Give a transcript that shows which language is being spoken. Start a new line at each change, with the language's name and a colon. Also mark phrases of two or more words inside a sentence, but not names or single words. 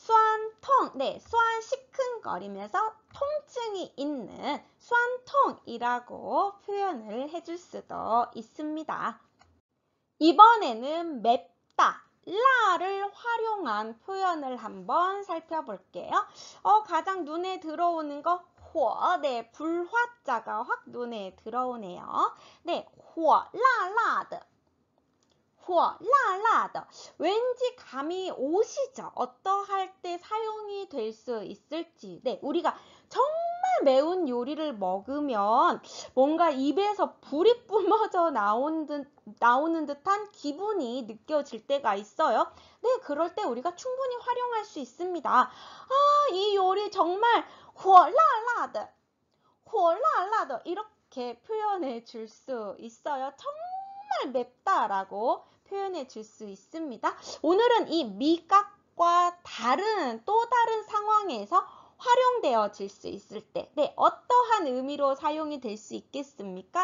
Korean: 수완통, 네, 수완 시큰거리면서 통증이 있는 수완통이라고 표현을 해줄 수도 있습니다. 이번에는 맵다, 라를 활용한 표현을 한번 살펴볼게요. 가장 눈에 들어오는 거, 호, 네, 불화자가 확 눈에 들어오네요. 네, 호, 라라드.
Chinese: 火辣辣的
Korean: 왠지 감이 오시죠? 어떠할 때 사용이 될 수 있을지. 네, 우리가 정말 매운 요리를 먹으면 뭔가 입에서 불이 뿜어져 나오는 듯한 기분이 느껴질 때가 있어요. 네, 그럴 때 우리가 충분히 활용할 수 있습니다. 이 요리 정말
Chinese: 火辣辣的火辣辣的
Korean: 이렇게 표현해 줄 수 있어요. 정말 맵다라고 표현해 줄 수 있습니다. 오늘은 이 미각과 또 다른 상황에서 활용되어질 수 있을 때, 네, 어떠한 의미로 사용이 될 수 있겠습니까?